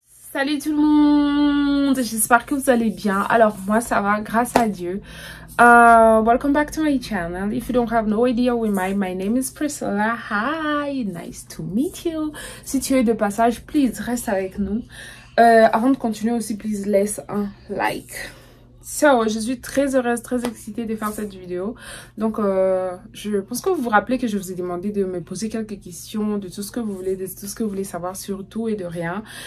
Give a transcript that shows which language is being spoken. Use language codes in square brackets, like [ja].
[fr] Salut tout le monde, j'espère que vous allez bien. Alors moi ça va, grâce à Dieu. [en] Welcome back to my channel. If you don't have no idea who am I, my name is Priscilla. Hi, nice to meet you. [fr] Si tu es de passage, please reste avec nous. Avant de continuer aussi, please laisse un like. So, je suis très heureuse, très excitée de faire cette vidéo. Donc, je pense que vous vous rappelez que je vous ai demandé de me poser quelques questions de tout ce que vous voulez, de tout ce que vous voulez savoir sur tout et de rien.